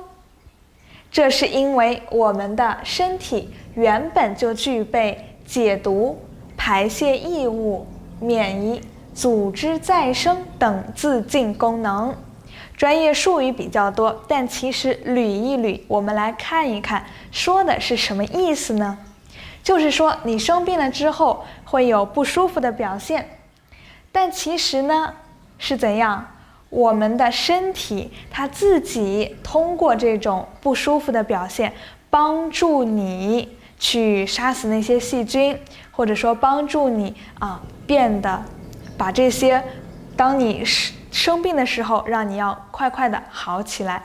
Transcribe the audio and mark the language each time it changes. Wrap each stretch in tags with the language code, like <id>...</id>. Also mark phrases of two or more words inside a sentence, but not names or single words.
<zh>這是因為我們的身體原本就具備解毒、排泄異物、免疫、組織再生等自淨功能。專業術語比較多，但其實捋一捋，我們來看一看，說的是什麼意思呢？就是說你生病了之後會有不舒服的表現，但其實呢是怎樣？我們的身體它自己通過這種不舒服的表現，幫助你去殺死那些細菌，或者說幫助你变得把这些，當你生病的時候，讓你要快快的好起来。</zh>